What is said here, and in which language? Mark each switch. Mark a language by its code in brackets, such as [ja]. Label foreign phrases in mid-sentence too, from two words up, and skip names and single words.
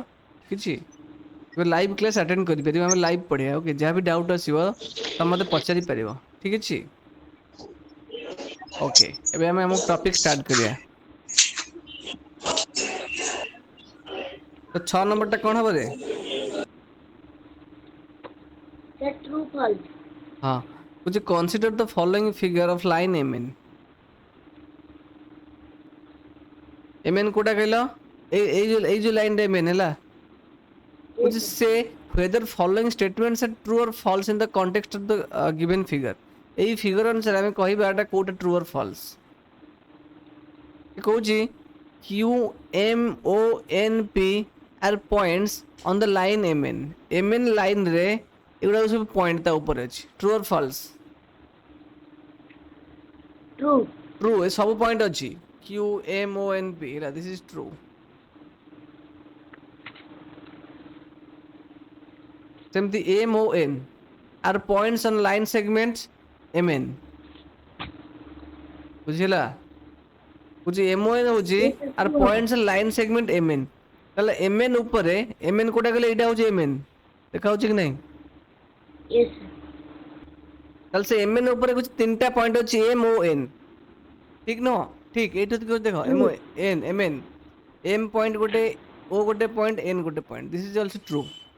[or] ଠିକ୍ ଅଛି, ଏବେ [en] live class attend [or] କରିପାରିବ, ଆମେ ଲାଇଭ୍ ପଢ଼ିବା। ଓକେ, ଯାହା ବି ଡାଉଟ୍ ଆସିବ ତମେ ମୋତେ ପଚାରି ପାରିବ। ଠିକ୍ ଅଛି, ଓକେ ଏବେ ଆମେ ଆମ [en] topic start [or] କରିବା। ତ 6 ନମ୍ବରଟା କଣ ହବରେ? [en] true false. [or] ହଁ କହୁଛି [en] consider the following figure of line M N. [or] ଏମ୍ ଏନ୍ କୋଉଟା କହିଲ? ଏଇ ଯୋଉ ଲାଇନଟା ଏମ୍ ଏନ୍ ହେଲା, [en] yes [or] କହୁଛି सर। ସେ [en] whether following statements are true or false in the context of the given figure। [or] ଏଇ ଫିଗର ଅନୁସାରେ ଆମେ କହିବା ଏଟା କୋଉଟା [en] true or false. କହୁଛି Q M O N P are points on the line M N. [or] ଏମ୍ ଏନ୍ ଲାଇନରେ ଏଗୁଡ଼ାକ ସବୁ ପଏଣ୍ଟ ତା ଉପରେ ଅଛି। [en] true or false? ट्रू। [or] ଟ୍ରୁ, ଏ ସବୁ ପଏଣ୍ଟ ଅଛି। କ୍ୟୁ ଏମ୍ ଓ ଏନ୍ ପି ହେଲା, [en] this is true. ସେମିତି M O N are points on line segments M N. [or] ବୁଝିହେଲା? କହୁଛି ଏମ୍ ଓ ଏନ୍ ହଉଛି [en] yes sir ଆର୍ ट्रू हब। points line segment M N. [or] ତାହେଲେ ଏମ୍ ଏନ୍ ଉପରେ ଏମ୍ ଏନ୍ କୋଉଟା କହିଲେ? ଏଇଟା ହଉଛି ଏମ୍ ଏନ୍, ଦେଖା ହଉଛି କି ନାହିଁ? [en] yes sir. [or] ତାହେଲେ ସେ ଏମ୍ ଏନ୍ ଉପରେ କିଛି 3ଟା ପଏଣ୍ଟ ଅଛି ଏମ୍ ଓ ଏନ୍। ଠିକ୍ ନୁହଁ? ଠିକ୍, ଏଇଠି ଦେଖ [en] ट्रू। [or] ଏମ୍ ଏନ୍ ଏମ୍ ପଏଣ୍ଟ ଗୋଟେ, ଓ ଗୋଟେ ପଏଣ୍ଟ, ଏନ୍ ଗୋଟେ ପଏଣ୍ଟ, [en] this is also true.